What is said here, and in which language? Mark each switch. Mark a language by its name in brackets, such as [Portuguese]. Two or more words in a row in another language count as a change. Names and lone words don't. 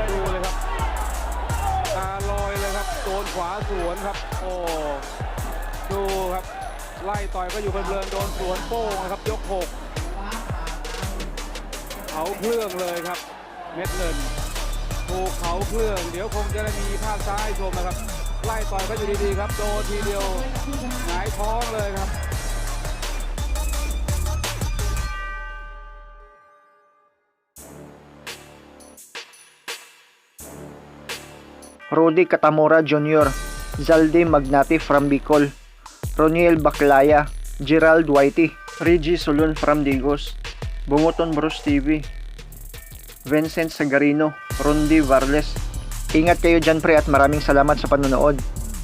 [Thai] ดูเลยครับตาลอยเลยครับโดนขวาสวนครับโอ้ดูครับไล่ต่อยก็อยู่เพลินๆโดนสวนโป้งนะครับยก 6เขาเครื่องเลยครับเม็ดเงินถูกเขาเครื่องเดี๋ยวคงจะได้มีภาพซ้ายชมนะครับไล่ต่อยก็อยู่ดีๆครับโดนทีเดียวหงายท้องเลยครับ [English] Rudy Catamora Jr., Zaldi Magnati from Bicol, Roniel Baclaya, Gerald Whitey, Reggie Solon from Digos, Bumuton Bruce TV, Vincent Sagarino, Rondi Varles, [Filipino] Ingat kayo dyan pre at maraming salamat sa panonood.